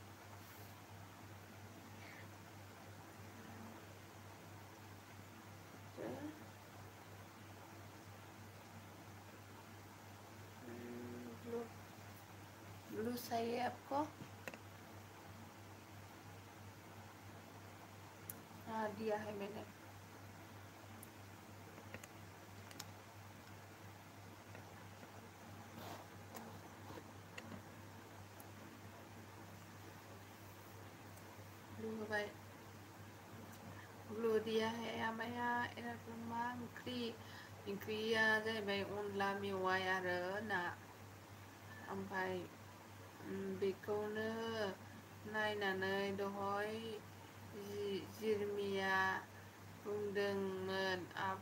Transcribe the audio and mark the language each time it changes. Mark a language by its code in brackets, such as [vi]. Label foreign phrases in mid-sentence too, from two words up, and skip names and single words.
[hi] ब्लू चाहिए आपको हाँ दिया है मैंने ब्लू होबाय ब्लू दिया है [brx] आमाया एरकम मा ओंख्रिया जाहैबाय अनला मेवाइ आरो ना ओमफ्राय बेखौनो नायनानै दहय जिरमिया बुंदोंमोन